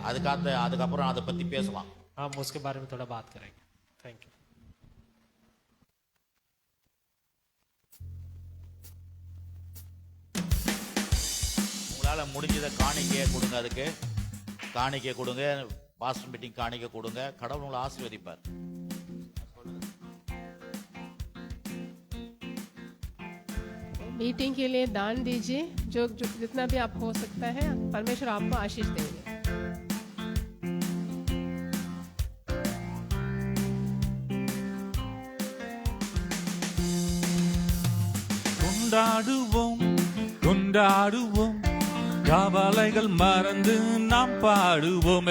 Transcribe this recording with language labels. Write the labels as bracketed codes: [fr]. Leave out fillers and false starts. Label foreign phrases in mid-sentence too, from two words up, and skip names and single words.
[ta] அதுக்கப்புறம் அதை பத்தி பேசலாம். [hi] हम उसके बारे में थोड़ा बात करेंगे। [en] thank you. [ta] உங்களால முடிஞ்சதை காணிக்கையை கொடுங்க, அதுக்கு காணிக்கை கொடுங்க, [en] pastor meeting [ta] காணிக்கை கொடுங்க. கடவுள் உங்களை ஆசீர்வதிப்பார். [hi] मीटिंग के लिए दान दीजिए, जो जितना भी आप हो सकता है, परमेश्वर आपको आशीष देंगे। [ta] கொண்டாடுவோம் கொண்டாடுவோம், கவலைகள் மறந்து நாம் பாடுவோம்.